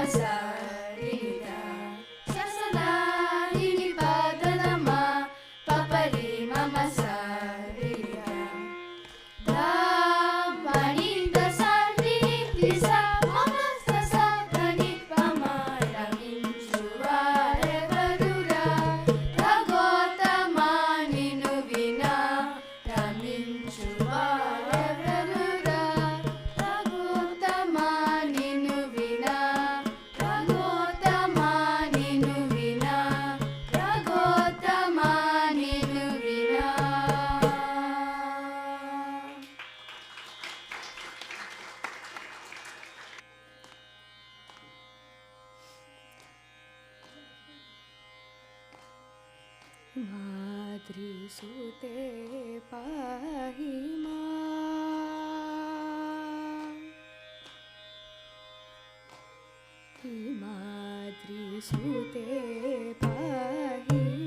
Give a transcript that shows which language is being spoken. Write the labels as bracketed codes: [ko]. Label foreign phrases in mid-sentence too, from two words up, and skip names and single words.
[te] sa ri ni da sa da ni pa da da ma pa pa ri mama sa ri ni da pa ni da sa ri ni sa mama sa da ni pa ma రమించువ ఎవదుర రాగోతమ నిను వినా రమించువ ఎవదుర రాగోతమ నిను వినా రాగోతమ నిను వినా రాగోతమ నిను వినా. [sa] मातृसुते पाहि मातृसुते पाहि